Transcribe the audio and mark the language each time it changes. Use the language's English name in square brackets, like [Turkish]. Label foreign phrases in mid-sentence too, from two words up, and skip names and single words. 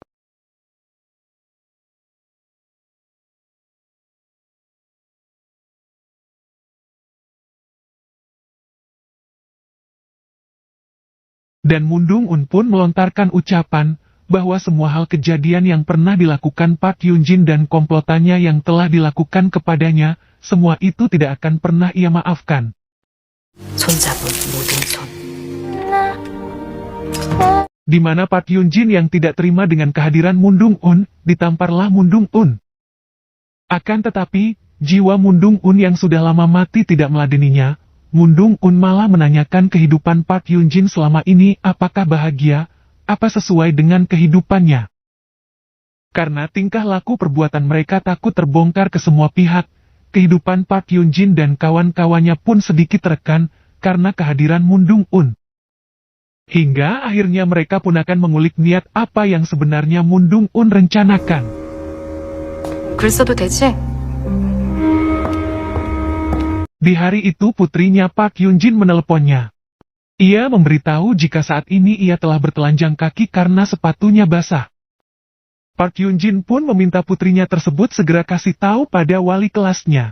[Indonesian] Dan Mundung-un pun melontarkan ucapan, bahwa semua hal kejadian yang pernah dilakukan Park Hyun-jin dan komplotannya yang telah dilakukan kepadanya, semua itu tidak akan pernah ia maafkan. [Korean] 손잡은 모든 손. [Indonesian] Di mana Park Hyun-jin yang tidak terima dengan kehadiran Mundung-un, ditamparlah Mundung-un. Akan tetapi, jiwa Mundung-un yang sudah lama mati tidak meladeninya. Mundung-un malah menanyakan kehidupan Park Hyun-jin selama ini apakah bahagia, apa sesuai dengan kehidupannya. Karena tingkah laku perbuatan mereka takut terbongkar ke semua pihak, kehidupan Park Hyun-jin dan kawan-kawannya pun sedikit tertekan karena kehadiran Mundung-un. Hingga akhirnya mereka pun akan mengulik niat apa yang sebenarnya Mundung-un rencanakan. [Korean] 글 써도 되지? [Indonesian] Di hari itu putrinya Park Hyun-jin menelponnya. Ia memberitahu jika saat ini ia telah bertelanjang kaki karena sepatunya basah. Park Hyun-jin pun meminta putrinya tersebut segera kasih tahu pada wali kelasnya.